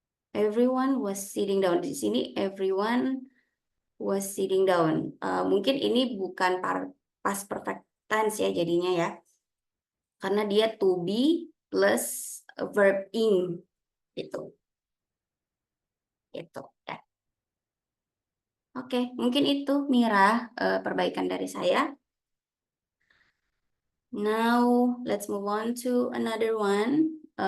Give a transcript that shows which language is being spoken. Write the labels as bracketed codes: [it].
[en] Everyone was sitting down. [id] Di sini [en] everyone was sitting down. [id] Mungkin ini bukan past perfect tense ya jadinya ya. Karena dia to be plus verb ing gitu. Itu ya. Oke, mungkin itu Mira perbaikan dari saya. [en] Now let's move on to another one.